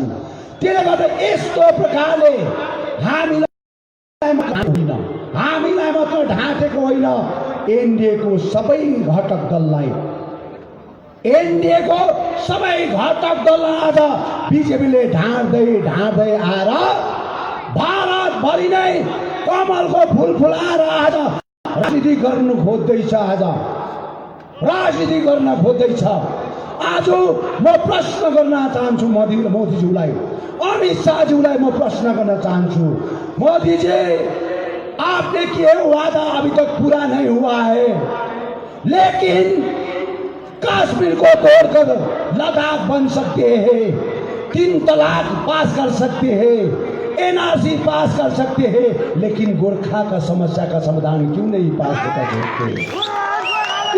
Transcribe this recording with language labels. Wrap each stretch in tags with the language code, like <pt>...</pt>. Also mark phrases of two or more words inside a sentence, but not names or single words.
<ne>त्यसले गर्दा यस्तो प्रकारले हामीलाई मात्र ढाँटेको होइन, एनडिएको सबै घटक दललाई, एनडिएको सबै घटक दललाई आज बिजेपीले ढाँट्दै आएर भारतभरि नै कमलको फुल फुलाएर आज राजनीति गर्नु खोज्दैछ। आज म प्रश्न गर्न चाहन्छु मोदीज्यूलाई, अमित शाहज्यूलाई म प्रश्न गर्न चाहन्छु।</ne> <hi>मोदी जी, आपने किए वादा अभी तक पूरा नहीं हुआ है, लेकिन कश्मीर को तोड़कर लद्दाख बन सकते हैं, 3 तलाक पास कर सकते हैं, एनआरसी पास कर सकते हैं, लेकिन गोरखा का समस्या का समाधान क्यों नहीं पास होता सकते?</hi>